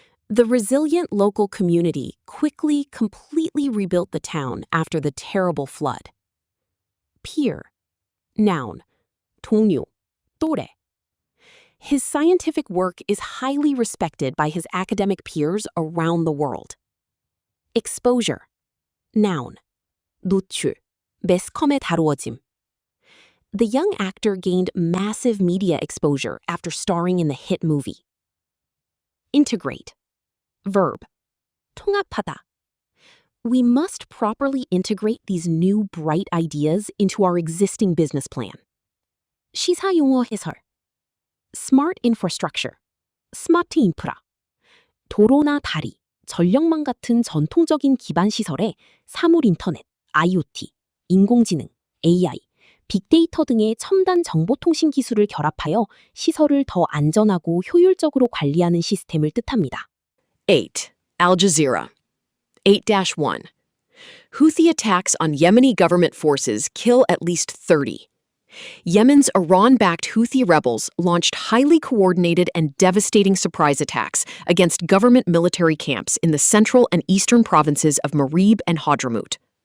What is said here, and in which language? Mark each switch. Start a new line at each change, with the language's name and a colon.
English: The resilient local community quickly, completely rebuilt the town after the terrible flood. Peer. Noun.
Korean: 동료, 또래.
English: His scientific work is highly respected by his academic peers around the world. Exposure. Noun.
Korean: 노출, 매스컴에 다루어짐.
English: The young actor gained massive media exposure after starring in the hit movie. Integrate. Verb.
Korean: 통합하다.
English: We must properly integrate these new bright ideas into our existing business plan.
Korean: 시사용어 해설.
English: Smart infrastructure.
Korean: 스마트 인프라. 도로나 다리, 전력망 같은 전통적인 기반 시설에 사물 인터넷, IoT, 인공지능, AI, 빅데이터 등의 첨단 정보통신 기술을 결합하여 시설을 더 안전하고 효율적으로 관리하는 시스템을 뜻합니다.
English: 8. Al Jazeera. 8-1. Houthi attacks on Yemeni government forces kill at least 30. Yemen's Iran-backed Houthi rebels launched highly coordinated and devastating surprise attacks against government military camps in the central and eastern provinces of Marib and Hadramaut.